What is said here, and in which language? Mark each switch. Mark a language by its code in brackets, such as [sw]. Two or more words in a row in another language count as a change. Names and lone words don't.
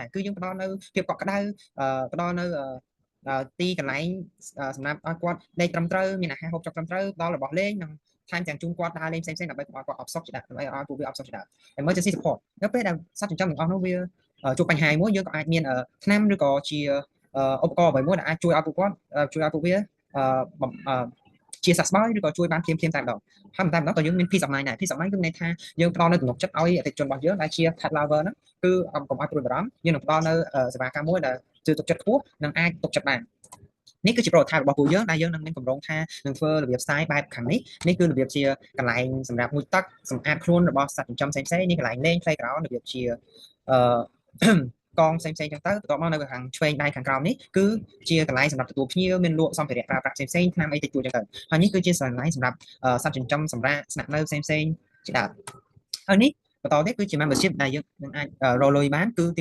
[km] ដែរគឺយើងផ្ដល់នៅភាពកក់ក្ដៅផ្ដល់នៅទីកន្លែងសម្រាប់ឲ្យគាត់ដេកត្រឹមត្រូវមានអាហារហូបចុកត្រឹមត្រូវដល់របស់លេងនិងថែមទាំងជូនគាត់ដើរលេងផ្សេងៗដើម្បីគាត់អបសុខជាដើមដើម្បីឲ្យពួកវាអបសុខជាដើម [en] emergency support [km] នៅពេលដែលសត្វចិញ្ចឹមទាំងអស់នោះវាជួបបញ្ហាមួយយើងក៏អាចមានថ្នាំឬក៏ជាឧបករណ៍អ្វីមួយដែលអាចជួយឲ្យពួកគាត់ជួយឲ្យពួកវាជាសះស្បើយឬក៏ជួយបានភ្លាមៗតែម្ដងហើយ តែម្ដងក៏យើងមាន [en] peace of mind [km] ដែរ [en] peace of mind [km] គឺន័យថាយើងផ្ដល់នៅទំនុកចិត្តឲ្យអតិថិជនរបស់យើងដែលជា [en] pet lover [km] ហ្នឹងគឺកុំឲ្យព្រួយបារម្ភយើងនឹងផ្ដល់នៅសេវាកម្មមួយ ដែលជឿទុកចិត្តខ្ពស់និងអាចទុកចិត្តបាននេះគឺជា prototype របស់ពួកយើងដែលយើងនឹងមានកម្រងថានឹងធ្វើរបៀប style បែបខាងនេះនេះគឺរបៀបជាកន្លែងសម្រាប់មួយទឹកសម្អាតខ្លួនរបស់សត្វចិញ្ចឹមផ្សេងៗនេះកន្លែងលេង playground របៀបជាកងផ្សេងៗចឹងទៅបន្ទាប់មកនៅខាងឆ្វេងដៃខាងក្រោមនេះគឺជាកន្លែងសម្រាប់ទទួលភ្ញៀវមានលក់សម្ភារៈប្រើប្រាស់ផ្សេងៗថ្នាំអីតិចតួចចឹងទៅហើយនេះគឺជាកន្លែងសម្រាប់សត្វចិញ្ចឹមសម្រាប់ស្នាក់នៅផ្សេងៗជាដើមហើយនេះបន្តទៀតគឺជា membership ដែលយើងនឹងអាចរកលុយបានគឺទី